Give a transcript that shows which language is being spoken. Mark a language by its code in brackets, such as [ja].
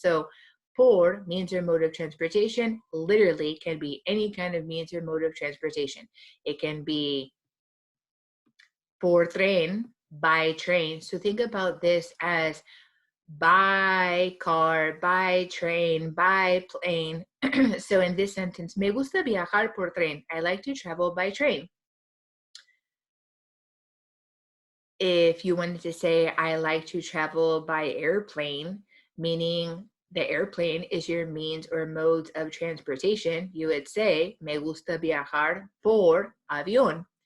[en] So por, means or mode of transportation, literally can be any kind of means or mode of transportation. It can be [es] por tren, [en] by train. So think about this as by car, by train, by plane. So in this sentence, [es] me gusta viajar por tren. [en] I like to travel by train. If you wanted to say, I like to travel by airplane, meaning the airplane is your means or modes of transportation, you would say, [es] me gusta viajar por avión.